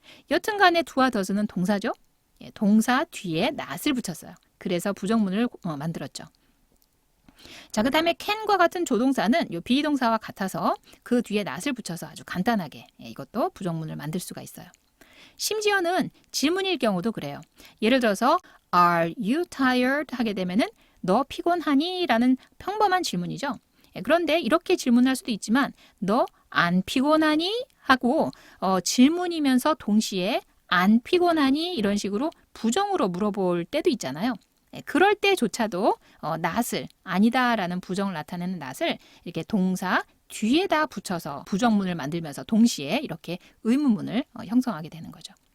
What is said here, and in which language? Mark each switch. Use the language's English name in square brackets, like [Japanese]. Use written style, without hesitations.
[Korean] 여튼간에 do와 does는 동사죠. 동사 뒤에 not을 붙였어요. 그래서 부정문을 만들었죠. 자, 그 다음에 can과 같은 조동사는 요 비동사와 같아서 그 뒤에 not을 붙여서 아주 간단하게 이것도 부정문을 만들 수가 있어요. 심지어는 질문일 경우도 그래요. 예를 들어서 [English] Are you tired? [Korean] 하게 되면은 너 피곤하니? 라는 평범한 질문이죠. 그런데 이렇게 질문할 수도 있지만 너 안 피곤하니? 하고 질문이면서 동시에 안 피곤하니? 이런 식으로 부정으로 물어볼 때도 있잖아요. 그럴 때조차도 not을 아니다라는 부정을 나타내는 not을 이렇게 동사 뒤에다 붙여서 부정문을 만들면서 동시에 이렇게 의문문을 형성하게 되는 거죠.